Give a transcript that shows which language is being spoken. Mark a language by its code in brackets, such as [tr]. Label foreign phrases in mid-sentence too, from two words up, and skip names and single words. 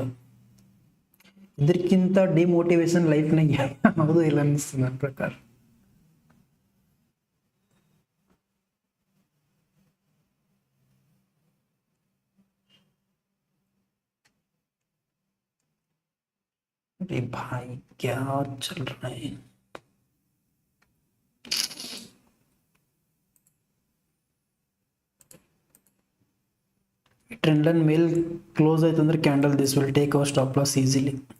[kn] ಇದಕ್ಕಿಂತ [en] demotivation lifeನಾಗ [kn] ಯಾವುದೂ ಇಲ್ಲ ಅನಿಸ್ತದೆ ನನ್ನ ಪ್ರಕಾರ. [hi] अरे भाई क्या चल रहा है? [en] trend line [kn] ಮೇಲ್ ಕ್ಲೋಸ್ ಆಯ್ತು ಅಂದ್ರೆ [en] candle, this will take our stop loss easily.